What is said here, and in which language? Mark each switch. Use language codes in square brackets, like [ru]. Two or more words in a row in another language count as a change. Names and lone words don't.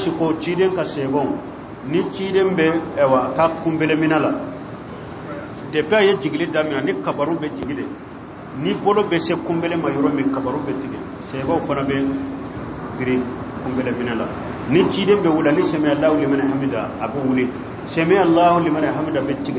[bm] si ko ciden ka seegɔn ni ciden bɛ taa kunbelemina la depuis a ye jigili daminɛ ni kabaru bɛ jigi de ni bolo bɛ se kunbele ma yɔrɔ min kabaru bɛ tigɛ seegɔw fana bɛ biri kunbelemina la ni ciden bɛ wuli ni [ar] سمع الله لمن حمده [bm] a bɛ wuli [ar] سمع الله لمن حمده [bm] bɛ tigɛ